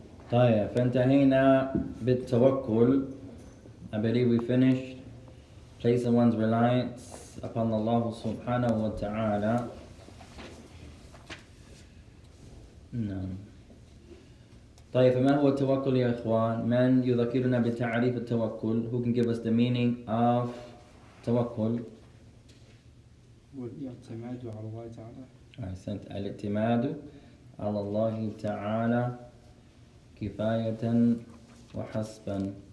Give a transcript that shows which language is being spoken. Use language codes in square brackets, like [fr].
[ar] طيب, فانتهينا بالتوكل. [en] I believe we finished placing one's reliance upon Allah subhanahu wa ta'ala. [ar] نعم. طيب, فما هو التوكل يا إخوان؟ من يذكرنا بتعريف التوكل? [en] Who can give us the meaning of توكل؟ [ar] والاعتماد على الله تعالى. أحسنت. الاعتماد على الله تعالى كفاية وحسبا.